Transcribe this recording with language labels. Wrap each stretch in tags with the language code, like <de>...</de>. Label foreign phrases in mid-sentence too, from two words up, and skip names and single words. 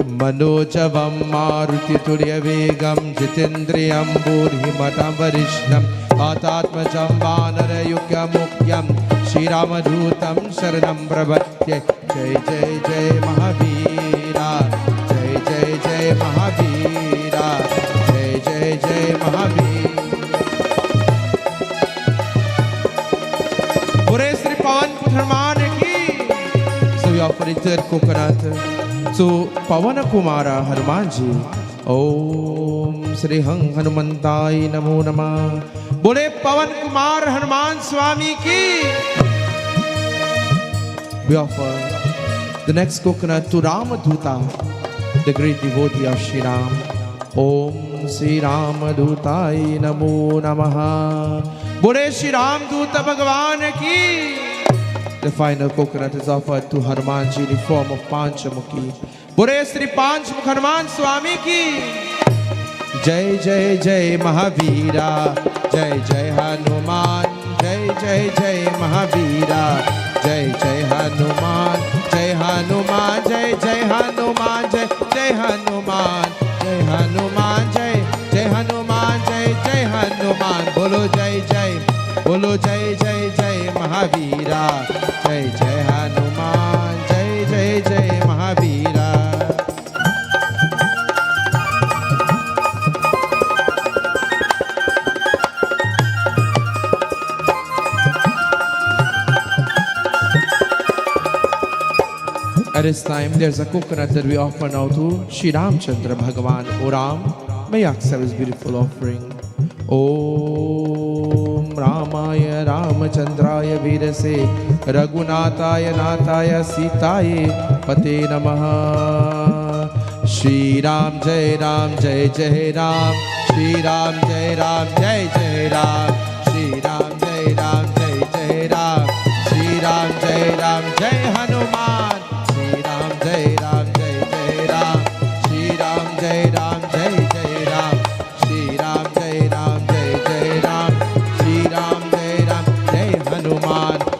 <sa>मनोजवं मारुतितुल्यवेगं जितेन्द्रियं बूर्हिमतं वरिष्ठं वातात्मजं वानरयुग्यमुख्यं श्रीरामदूतं शरणं प्रपद्ये।</sa> <hi>जय जय जय महावीरा, जय जय जय महावीरा, जय जय जय महावीर। पूरे श्री पवन हनुमान की।</hi> <en>So we offer the third coconut to Pavan Kumara Hanuman ji.</en> <sa>ॐ श्री हनुमते नमो नमः.</sa> <hi>बोले पवन कुमार हनुमान स्वामी की।</hi> <en>We offer the next coconut to Ramaduta, the great devotee of Shri Ram.</en> <sa>ॐ श्री रामदूताय नमो नमः.</sa> <hi>बोले श्री रामदूत भगवान की।</hi> <en>The final coconut is offered to Hanuman ji in the form of Panchamukhi.</en> <hi>बोले श्री पांचमुख हनुमान स्वामी की। जय जय जय महावीरा, जय जय हनुमान, जय जय जय महावीरा, जय जय हनुमान, जय हनुमान, जय जय हनुमान, जय जय हनुमान, जय हनुमान, जय जय हनुमान, जय जय हनुमान। बोलो जय जय, बोलो जय जय जय महावीरा, जय जय हनुमान, जय जय जय महावीरा।</hi> <en>At this time, there's a coconut that we offer now to Shri Ramchandra Bhagavan. O Ram, may you accept this beautiful offering.</en> <sa>ॐ रामाय रामचन्द्राय वेधसे रघुनाथाय नाथाय सीतायाः पतये नमः.</sa> <hi>श्री राम जय राम जय जय राम, श्री राम जय राम जय जय राम, श्री राम जय राम जय जय राम, श्री राम जय राम जय हनुमान, श्री राम जय राम जय जय राम, श्री राम जय राम जय जय राम, श्री राम जय राम जय जय राम, श्री राम जय राम जय हनुमान.</hi>